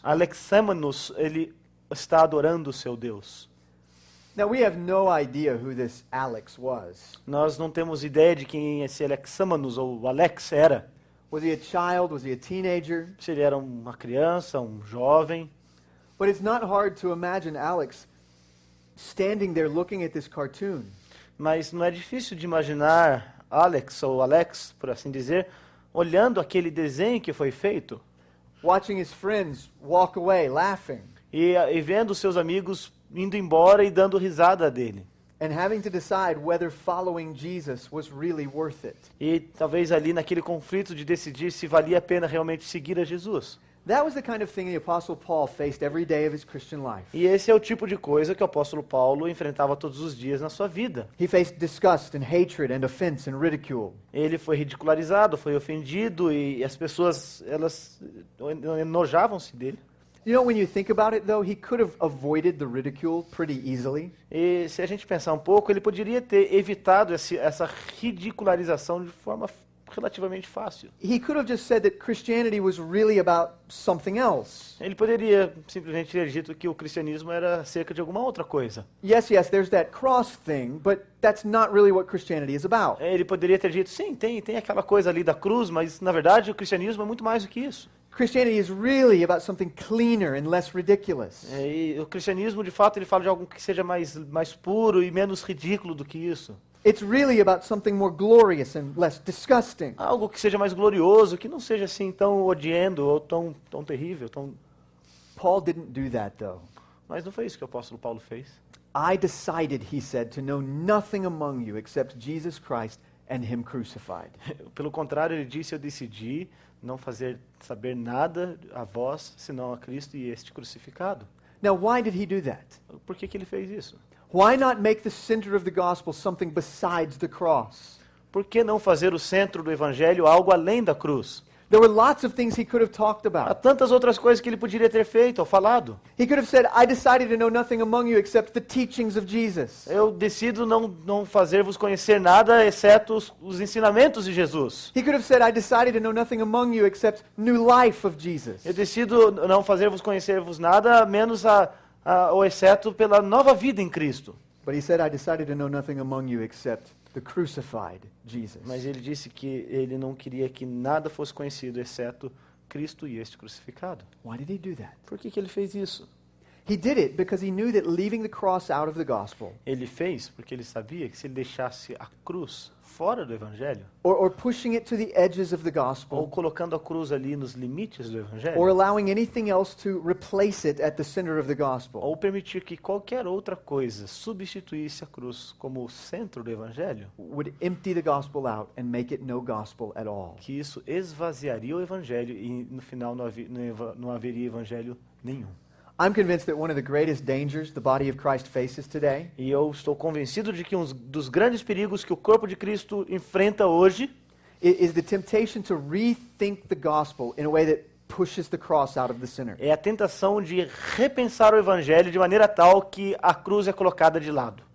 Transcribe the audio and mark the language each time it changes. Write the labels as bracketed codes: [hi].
[pt] Alexamenos, ele está adorando o seu Deus. [en] Now we have no idea who this Alex was. [pt] Nós não temos ideia de quem esse Alexamenos ou Alex era. [en] Was he a child? Was he a teenager? [pt] Se ele era uma criança, um jovem. [en] But it's not hard to imagine Alex standing there looking at this cartoon. [pt] Mas não é difícil de imaginar Alex, por assim dizer, olhando aquele desenho que foi feito. [en] Watching his friends walk away laughing. [pt] E vendo seus amigos indo embora e dando risada dele. [en] And having to decide whether following Jesus was really worth it. [pt] E talvez ali naquele conflito de decidir se valia a pena realmente seguir a Jesus. [en] That was the kind of thing the Apostle Paul faced every day of his Christian life. [pt] E esse é o tipo de coisa que o apóstolo Paulo enfrentava todos os dias na sua vida. [en] He faced disgust and hatred and offense and ridicule. [pt] Ele foi ridicularizado, foi ofendido e as pessoas elas enojavam-se dele. [en] You know, when you think about it, though, he could have avoided the ridicule pretty easily. [pt] E se a gente pensar um pouco, ele poderia ter evitado essa ridicularização de forma relativamente fácil. [en] He could have just said that Christianity was really about something else. [pt] Ele poderia simplesmente ter dito que o cristianismo era acerca de alguma outra coisa. [en] Yes, there's that cross thing, but that's not really what Christianity is about. [pt] Ele poderia ter dito, sim, tem aquela coisa ali da cruz, mas na verdade o cristianismo é muito mais do que isso. [en] Christianity is really about something cleaner and less ridiculous. [pt] E o cristianismo, de fato, ele fala de algo que seja mais puro e menos ridículo do que isso. [en] It's really about something more glorious and less disgusting. [pt] Algo que seja mais glorioso, que não seja assim tão odiando ou tão terrível. [en] Paul didn't do that, though. [pt] Mas não foi isso que o apóstolo Paulo fez. [en] I decided, he said, to know nothing among you except Jesus Christ and him crucified. [pt] Pelo contrário, ele disse, eu decidi não saber nada a vós, senão a Cristo e este crucificado. [en] Now, why did he do that? [pt] Por que ele fez isso? [en] Why not make the center of the gospel something besides the cross? [pt] Por que não fazer o centro do evangelho algo além da cruz? [en] There were lots of things he could have talked [pt] Há [en] about. [pt] tantas outras coisas que ele poderia ter feito ou falado. [en] He could have said, I decided to know nothing among you except the teachings of Jesus. [pt] Eu decido não fazer-vos conhecer nada, exceto os ensinamentos de Jesus. [en] He could have said, I decided to know nothing among you except new life of Jesus. [pt] Eu decido não fazer-vos conhecer-vos nada, menos ou exceto pela nova vida em Cristo. [en] But he said, I decided to know nothing among you except the crucified Jesus. [pt] Mas ele disse que ele não queria que nada fosse conhecido, exceto Cristo e este crucificado. [en] Why did he do that? [pt] Por que ele fez isso? [en] He did it because he knew that leaving the cross out of the gospel [pt] Ele fez porque ele sabia que se ele deixasse a cruz fora do evangelho, [en] or pushing it to the edges of the [pt] ou [en] gospel [pt] colocando a cruz ali nos limites do [en] or [pt] evangelho, [en] allowing anything else to replace it at the center of the gospel, [pt] ou permitir que qualquer outra coisa substituísse a cruz como o centro do evangelho, [en] would empty the gospel out and make it no gospel at all. [pt] que isso esvaziaria o evangelho e no final não haveria evangelho nenhum. [en] I'm convinced that one of the greatest dangers the body of Christ faces today [pt] E eu estou convencido de que um dos grandes perigos que o corpo de Cristo enfrenta hoje [en] is the temptation to rethink the gospel in a way that pushes the cross out of the center. [pt] é a tentação de repensar o evangelho de maneira tal que a cruz é colocada de lado.